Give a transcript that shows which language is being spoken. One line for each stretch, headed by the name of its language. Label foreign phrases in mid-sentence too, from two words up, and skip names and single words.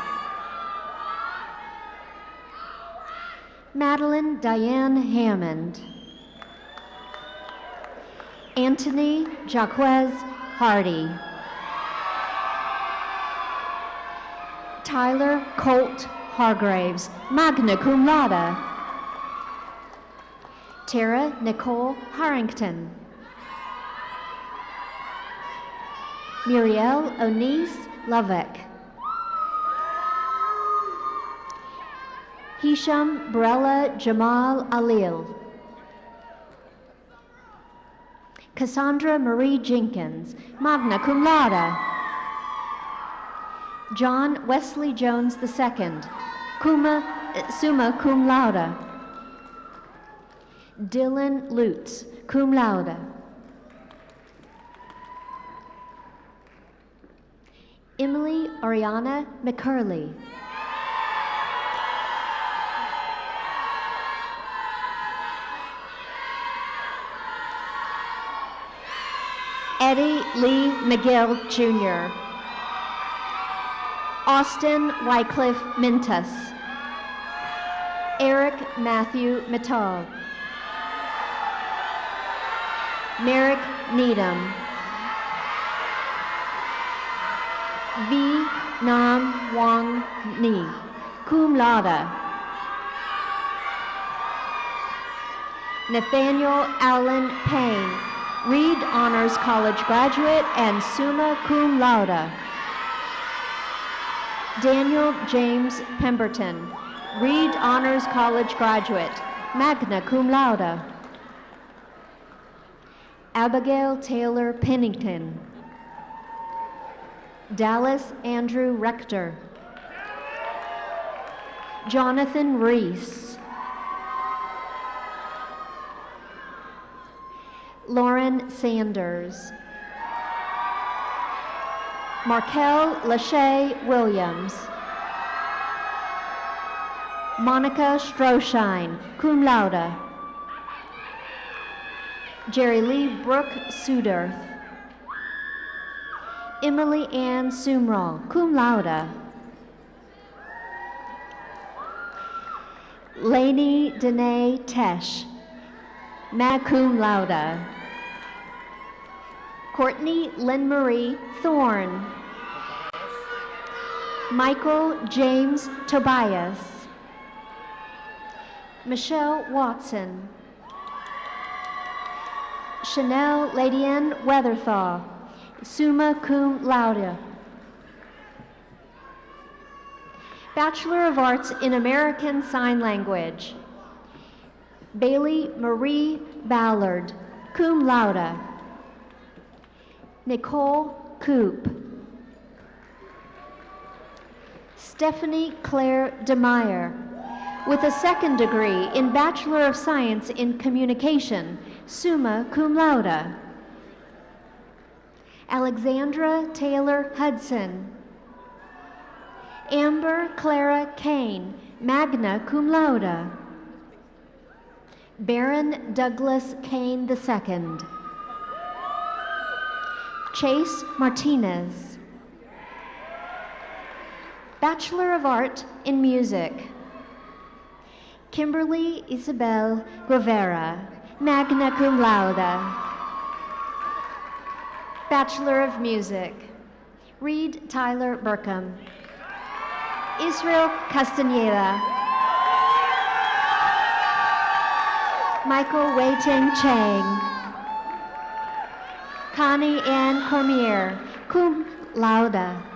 English: Madeline Diane Hammond. Anthony Jaquez Hardy. Tyler Colt Hargraves,
Latin: magna cum laude.
English: Tara Nicole Harrington. Muriel Onise Lovick. Hisham Barella Jamal Alil. Cassandra Marie Jenkins,
Latin: magna cum laude.
English: John Wesley Jones II,
Latin: summa cum laude.
English: Dylan Lutz,
Latin: cum laude.
English: Emily Ariana McCurley. Eddie Lee McGill Jr. Austin Wycliffe Mintus. Eric Matthew Matog. Merrick Needham. V. Nam Wang Ni,
Latin: cum laude.
English: Nathaniel Allen Payne, Reed Honors College graduate and
Latin: summa cum laude.
English: Daniel James Pemberton, Reed Honors College graduate,
Latin: magna cum laude.
English: Abigail Taylor Pennington. Dallas Andrew Rector. Jonathan Reese. Lauren Sanders. Markel Lachey Williams. Monica Stroshine,
Latin: cum laude.
English: Jerry Lee Brooke Suderth. Emily Ann Sumrall,
Latin: cum laude.
English: Lainey Danae Tesh,
Latin: mag cum laude.
English: Courtney Lynn Marie Thorne. Michael James Tobias. Michelle Watson. Chanel Ladian Weatherthaw,
Latin: summa cum laude.
English: Bachelor of Arts in American Sign Language. Bailey Marie Ballard,
Latin: cum laude.
English: Nicole Coop. Stephanie Claire DeMeyer, with a second degree in Bachelor of Science in Communication,
Latin: summa cum laude.
English: Alexandra Taylor Hudson. Amber Clara Kane,
Latin: magna cum laude.
English: Baron Douglas Kane II. Chase Martinez. Bachelor of Art in Music. Kimberly Isabel Guevara,
Latin: magna cum laude.
English: Bachelor of Music. Reed Tyler Burkham. Israel Castaneda. Michael Wei-Ting Chang. Connie Ann Cormier,
Latin: cum laude.